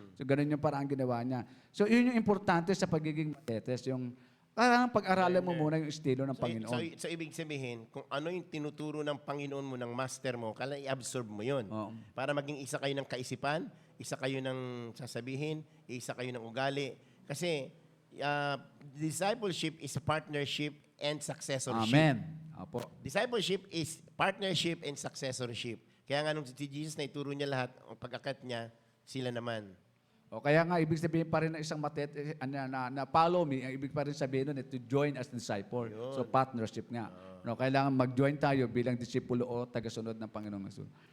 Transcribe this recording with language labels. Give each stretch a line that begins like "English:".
Filipino: So ganun yung parang ginawa niya. So yun yung importante sa pagiging matetes, yung parang pag-aralan mo muna yung estilo ng Panginoon. So, ibig sabihin, kung ano yung tinuturo ng Panginoon mo, ng master mo, kailangan i-absorb mo yun. Oo. Para maging isa kayo ng kaisipan, isa kayo ng sasabihin, isa kayo ng ugali.
English: Kasi, discipleship is partnership and successorship.
Filipino: Amen. Apo.
English: Discipleship is partnership and successorship.
Filipino: Kaya nga nung si Jesus na ituro niya lahat, ang pag-akat niya, sila naman. O kaya nga, ibig sabihin pa rin ng isang matetes, na follow me, ang ibig pa rin sabihin nun,
English: to join as disciple.
Filipino: So partnership nga. No, kailangan mag-join tayo bilang disipulo o tagasunod ng Panginoong Jesus.